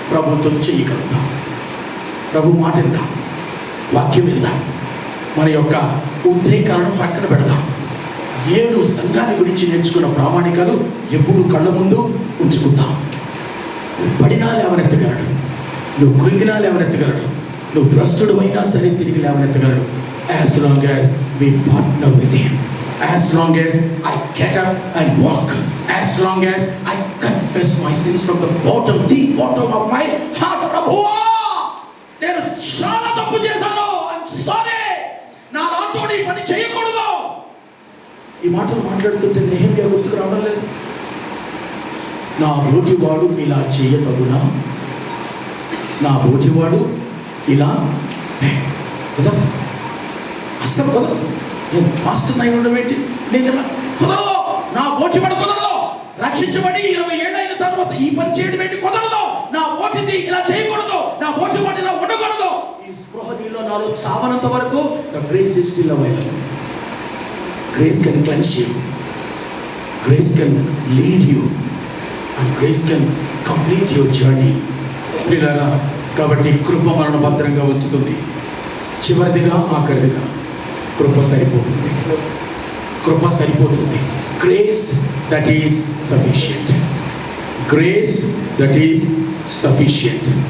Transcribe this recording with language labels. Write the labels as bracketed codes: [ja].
[te] ప్రభుత్వం చేయగలుగుతాం, ప్రభు మాట విందాం, వాక్యం విందాం, మన యొక్క ఉద్రేకాలను ప్రక్కన పెడదాం. 7 సంఘాన్ని గురించి నేర్చుకున్న ప్రామాణికాలు ఎప్పుడు కళ్ళ ముందు ఉంచుకుందాం. నువ్వు పడినా లేవనెత్తగలడు, నువ్వు కృంగినా లేవనెత్తగలడు, నువ్వు భ్రష్టుడు అయినా సరే తిరిగి లేవనెత్తగలడు. [en] As long as we partner with him, as long as I get up and walk, as long as I confess my sins from the deep bottom of my heart. [te] ప్రభువా, నేను చాలా తప్పు చేశాను, I'm sorry, నా నాతోని పని చేయకూడదు. ఈ మాటలు మాట్లాడుతుంటే నెహెమ్యా గుర్తుకు రావడం లేదు. నా బోటివాడు ఇలా చేయతగునా, నా బోటివాడు ఇలా కుదరదు, అస్సలు కుదరదు. నేను మాస్టర్ అయి ఉండడం ఏంటి, నేను ఇలా కుదరదు, నా బోటివాడు కుదరదు. రక్షించబడి 20 ఏళ్ళు అయిన తర్వాత ఈ పని చేయడం ఏంటి, కుదరదు. నా బోటిది ఇలా చేయకూడదు, నా బోటివాడు ఇలా ఉండకూడదు. ఈ స్పృహ నీలో నాలో చావనంత వరకు the grace is still available. [en] Grace can cleanse you, grace can lead you, and grace can complete your journey. [te] ప్రియులారా, కాబట్టి కృప మనను భద్రంగా ఉంచుతుంది. చివరిదిగా ఆఖరిదిగా కృప సరిపోతుంది, కృప సరిపోతుంది. [en] Grace that is sufficient, grace that is sufficient.